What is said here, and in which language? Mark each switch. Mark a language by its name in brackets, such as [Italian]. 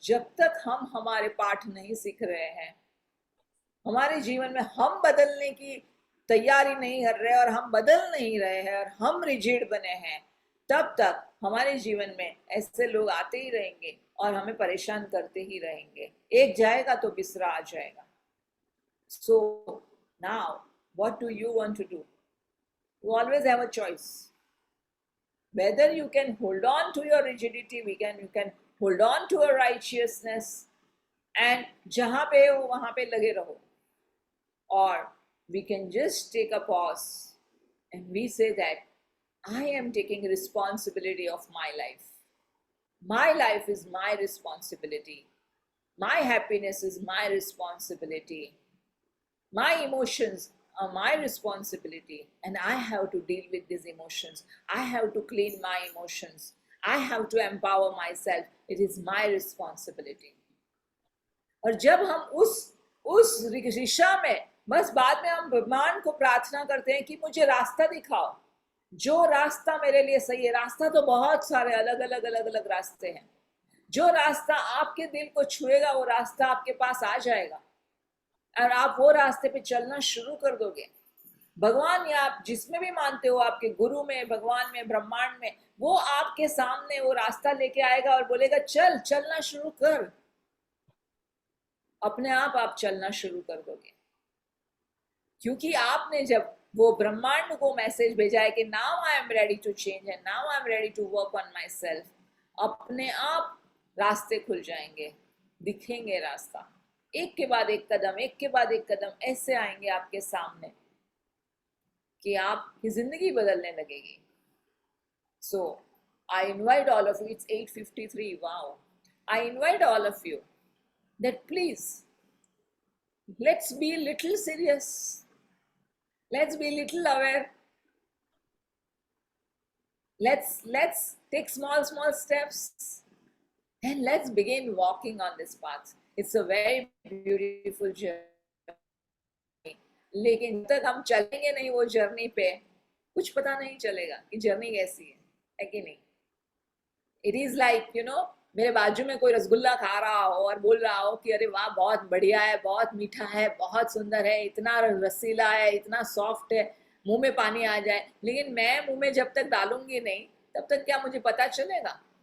[Hindi] जब तक हम हमारे पाठ नहीं सीख रहे हैं, हमारे जीवन में हम बदलने की तैयारी नहीं कर रहे और हम बदल नहीं रहे हैं और हम रिजिड बने हैं, तब तक हमारे जीवन में ऐसे लोग आते ही रहेंगे और हमें परेशान करते ही रहेंगे। एक जाएगा तो दूसरा आ जाएगा। [English] So now what do you want to do? You always have a choice. Whether you can hold on to your rigidity, you can hold on to a righteousness, and [Hindi] जहाँ पे हो वहाँ पे लगे रहो, [English] or we can just take a pause and we say that I am taking responsibility of my life. My life is my responsibility. My happiness is my responsibility. My emotions are my responsibility, and I have to deal with these emotions. I have to clean my emotions. I have to empower myself. It is my responsibility. [Hindi] और जब हम उस दिशा में, बस बाद में हम भगवान को प्रार्थना करते हैं कि मुझे रास्ता दिखाओ, जो रास्ता मेरे लिए सही है। रास्ता तो बहुत सारे अलग अलग रास्ते हैं। जो रास्ता आपके दिल को छुएगा वो रास्ता आपके पास आ जाएगा और आप वो रास्ते पे चलना शुरू कर दोगे। भगवान, या आप जिसमें भी मानते हो, आपके गुरु में, भगवान में, ब्रह्मांड में, वो आपके सामने वो रास्ता लेके आएगा और बोलेगा चलना शुरू कर। अपने आप चलना शुरू कर दोगे, क्योंकि आपने जब वो ब्रह्मांड को मैसेज भेजा है कि [English] now I am ready to change and now I am ready to work on myself, [Hindi] अपने आप रास्ते खुल जाएंगे, दिखेंगे रास्ता। एक के बाद एक कदम, एक के बाद एक कदम ऐसे आएंगे आपके सामने कि आपकी जिंदगी बदलने लगेगी। [English] So I invite all of you, it's 8:53, wow. I invite all of you that please, let's be a little serious, let's be a little aware, let's take small steps and let's begin walking on this path. It's a very beautiful journey, [Hindi] लेकिन जब तक हम चलेंगे नहीं वो journey पे, कुछ पता नहीं चलेगा कि जर्नी कैसी है कि नहीं। [English] It is like, you know, [Hindi] मेरे बाजू में कोई रसगुल्ला खा रहा हो और बोल रहा हो कि अरे वाह बहुत बढ़िया है, बहुत मीठा है, बहुत सुंदर है, इतना रसीला है, इतना सॉफ्ट है, मुंह में पानी आ जाए, लेकिन मैं मुंह में जब तक डालूंगी नहीं तब तक क्या मुझे पता चलेगा?